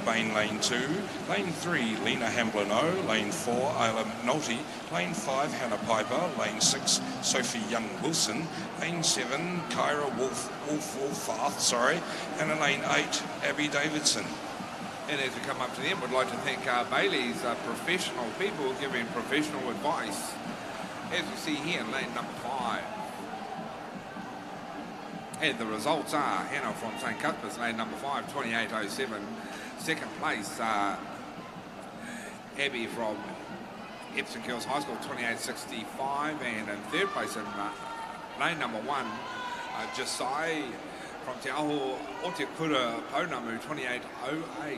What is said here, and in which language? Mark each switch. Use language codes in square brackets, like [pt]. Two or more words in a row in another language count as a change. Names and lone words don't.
[en] Bain lane 2, lane 3, Lena Hamblino, lane 4, Isla McNulty, lane 5, Hannah Piper, lane 6, Sophie Young-Wilson, lane 7, Kyra Wolfarth, and in lane 8, Abby Davidson. And as we come up to the end, we'd like to thank Bailey's professional people giving professional advice. As we see here in lane number 5. And the results are Hannah from St Cuthbert's, lane number 5, 28.07. Second place, Abby from Epsom Girls High School, 28.65. And in third place in lane number 1, Josiah from Te Aho o Te Kura Pounamu, 28.08.